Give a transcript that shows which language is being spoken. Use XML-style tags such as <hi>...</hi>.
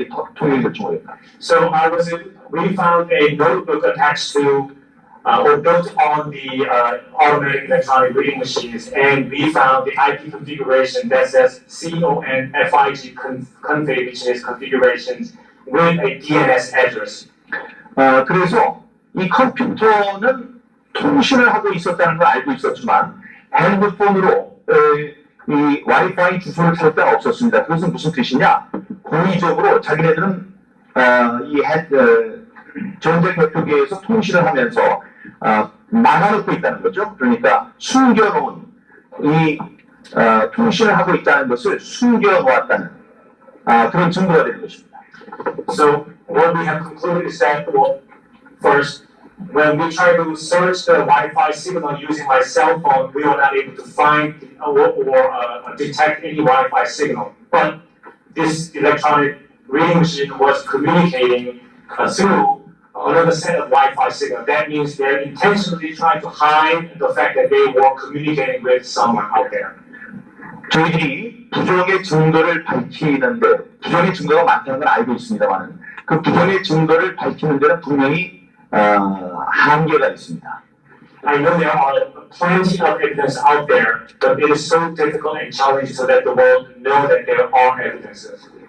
<en>이 통일 결정어였다. So we found a notebook attached to or built on the automatic electronic reading machines, and we found the IP configuration that says CONFIG config, which is configurations with a DNS address.</en> <ko>그래서 이 컴퓨터는 통신을 하고 있었다는 걸 알고 있었지만 핸드폰으로 이 와이파이 주소를 찾을 데가 없었습니다. 그것은 무슨 뜻이냐? 고의적으로 자기네들은 이 전자개표기에서 통신을 하면서 막아놓고 있다는 거죠. 그러니까 숨겨놓은 이 통신을 하고 있다는 것을 숨겨놓았다는 그런 증거가 되는 것입니다.</ko> <en>So what we have concluded is that, well, first, when we try to search the Wi-Fi signal using my cell phone, we were not able to find or detect any Wi-Fi signal. But this electronic reading machine was communicating through another set of Wi-Fi signal. That means they're intentionally trying to hide the fact that they were communicating with someone out there.</en> <ko>저희들이 부정의 증거를 밝히는데 부정의 증거가 많다는 걸 알고 있습니다만 그 부정의 증거를 밝히는 데는 분명히 한계가 있습니다.</ko> <en>I know there are plenty of evidence out there, but it is so difficult and challenging so that the world know that there are evidences.</en>